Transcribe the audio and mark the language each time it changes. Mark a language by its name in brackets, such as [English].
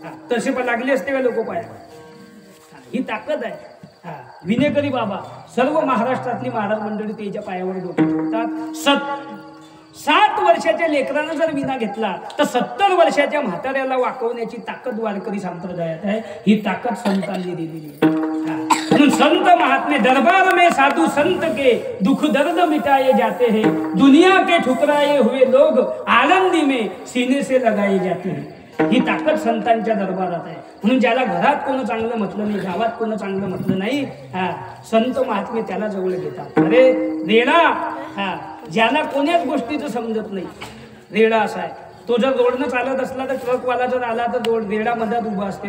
[Marathi] तसे पण लागले असते का लोक पाया. ही ताकद आहे. विनेकरी बाबा सर्व महाराष्ट्रातली महाराज मंडळी त्याच्या पायावर डोकं ठेवतात. 7 वर्षाच्या लेकरानं जर विना घेतला तर 70 वर्षाच्या म्हाताऱ्याला वाकवण्याची ताकद वारकरी संप्रदायात आहे. ही ताकद संतांनी दिलेली आहे. म्हणून संत महात्मे [Hindi] दरबार में साधु संत के दुख दर्द मिटाए जाते हैं, दुनिया के ठुकराए हुए लोग आनंदी में सीने से लगाए जाते हैं. [Marathi] ही ताकद संतांच्या दरबारात आहे. म्हणून ज्याला घरात कोण चांगलं म्हटलं नाही, गावात कोण चांगलं म्हटलं नाही, संत महात्मे त्याला जवळ घेतात. अरे रेडा, ज्याला कोण्याच गोष्टीचं समजत नाही, रेडा असा आहे. तो जर रोडनं चालत असला तर ट्रकवाला जर आला तर रेडा मधात उभा असते.